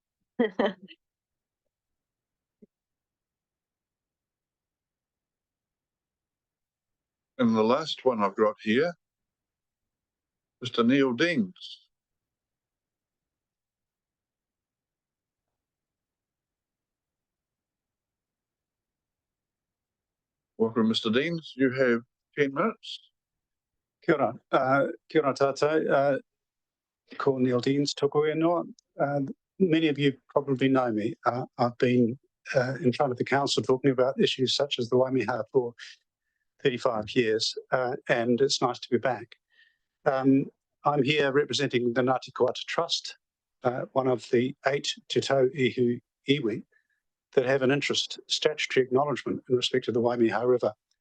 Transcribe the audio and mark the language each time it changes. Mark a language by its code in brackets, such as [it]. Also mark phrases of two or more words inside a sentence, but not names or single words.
[en] And the last one I've got here, Mr. Neil Deans. Welcome, Mr. Deans. You have 10 minutes. [mi] Kia ora. Kia ora tātou. Ko Neil Deans, tōku ingoa. [en] Many of you probably know me. I've been in front of the council talking about issues such as the Waimea for 35 years, and it's nice to be back. I'm here representing the Ngāti Koata Trust, one of the 8 Te Tau Ihu iwi that have an interest, statutory acknowledgement in respect to the Waimea River.